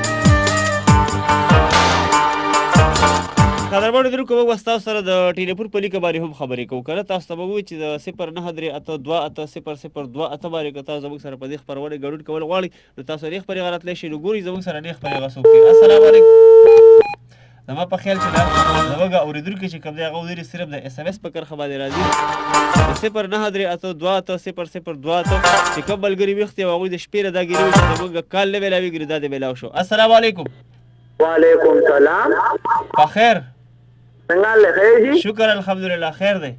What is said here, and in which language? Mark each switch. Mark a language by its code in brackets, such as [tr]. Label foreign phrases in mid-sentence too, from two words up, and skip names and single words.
[ps] قدرمنو لیدونکو موږ به ستاسو سره د ټلیفون په لیکه باندې هم خبرې کوو که نه تاسو ته به ووایو چې د 0938280028 باندې که تاسو زموږ سره په دې خپرونې ګډون کول غواړئ نو تاسو نیغ پرې راتلی شئ نو ګورئ زموږ سره نیغ پرې هغه څوک دی [ar] السلام علیکم [ps] زما په خیال چې دا زموږ اورېدونکي چې کوم دی هغه ودرې صرف د اس ام اس په کرښه باندې راځي د 0938280028 چې کوم ملګري ویښ دي او هغوی د شپې نه دا ګیري وي چې زموږ کال نه میلاوېږي نو دا دې میلاو شو [ar] السلام علیکم وعلیکم سلام [ps] په خیر څنګه حال دی خیر جي شکر الحمدلله خیر دی